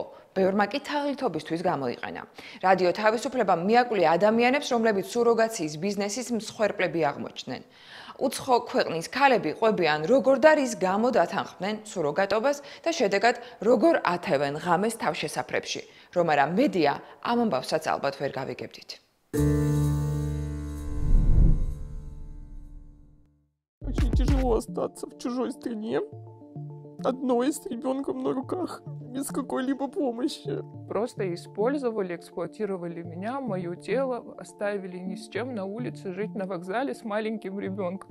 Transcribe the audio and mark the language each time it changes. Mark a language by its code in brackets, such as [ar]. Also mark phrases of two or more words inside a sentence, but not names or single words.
[ka] ბევრმა კი თაღლითობისთვის გამოიყენა. რადიო თავისუფლებამ მიაკვლია ადამიანებს, რომლებიც სუროგაციის ბიზნესის მსხვერპლები აღმოჩნდნენ. უცხო ქვეყნის ქალები ყვებიან, როგორ და რის გამო დათანხმდნენ სუროგატობას და შედეგად როგორ ათევენ ღამეს თავშესაფრებში. რომ არა მედია ამ ამბავსაც ალბათ ვერ გავიგებდით. [ru] Очень тяжело остаться в чужой стране, одной с ребенком на руках, без какой-либо помощи. Просто использовали, эксплуатировали меня, мое тело, оставили ни с чем на улице жить на вокзале с маленьким ребенком.